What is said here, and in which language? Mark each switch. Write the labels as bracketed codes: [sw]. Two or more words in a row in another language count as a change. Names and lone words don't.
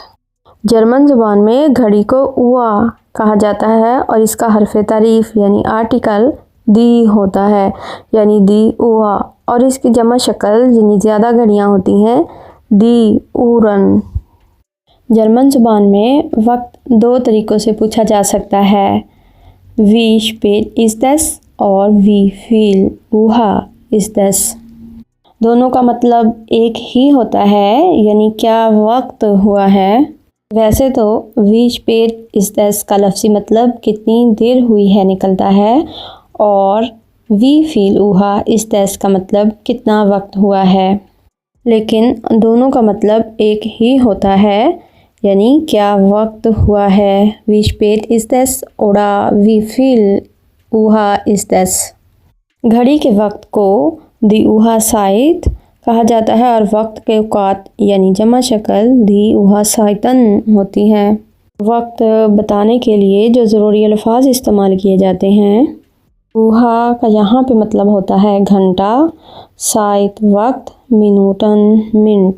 [ur] جرمن زبان میں گھڑی کو اوا کہا جاتا ہے اور اس کا حرف تعریف یعنی آرٹیکل دی ہوتا ہے، یعنی [de] die Uhr, [ur] اور اس کی جمع شکل یعنی زیادہ گھڑیاں ہوتی ہیں [de] die Uhren. [ur] جرمن زبان میں وقت دو طریقوں سے پوچھا جا سکتا ہے، [de] Wie spät ist es [ur] اور [de] Wie viel Uhr ist es. [ur] دونوں کا مطلب ایک ہی ہوتا ہے، یعنی کیا وقت ہوا ہے۔ ویسے تو [de] Wie spät ist es [ur] کا لفظی مطلب کتنی دیر ہوئی ہے نکلتا ہے، اور [de] Wie viel Uhr ist es [ur] کا مطلب کتنا وقت ہوا ہے، لیکن دونوں کا مطلب ایک ہی ہوتا ہے، یعنی کیا وقت ہوا ہے۔ [de] Wie spät ist es oder wie viel Uhr ist es۔ [ur] گھڑی کے وقت کو [de] die Uhrzeit [ur] کہا جاتا ہے اور وقت کے اوقات یعنی جمع شکل [de] die Uhrzeiten [ur] ہوتی ہے۔ وقت بتانے کے لیے جو ضروری الفاظ استعمال کیے جاتے ہیں، Uhr کا یہاں پہ مطلب ہوتا ہے گھنٹہ، Zeit وقت، Minuten منٹ۔